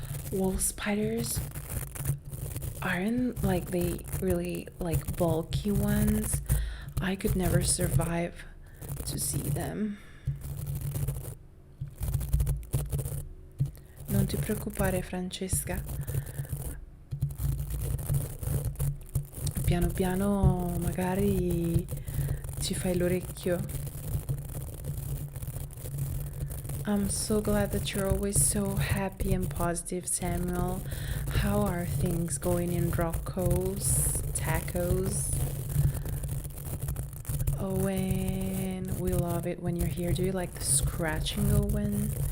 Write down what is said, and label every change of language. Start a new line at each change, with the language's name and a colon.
English: Wall spiders aren't like they really like bulky ones. I could never survive to see them.
Italian: Non ti preoccupare, Francesca. Piano piano magari ci fai l'orecchio.
English: I'm so glad that you're always so happy and positive, Samuel. How are things going in Rocco's Tacos? Owen, we love it when you're here. Do you like the scratching, Owen?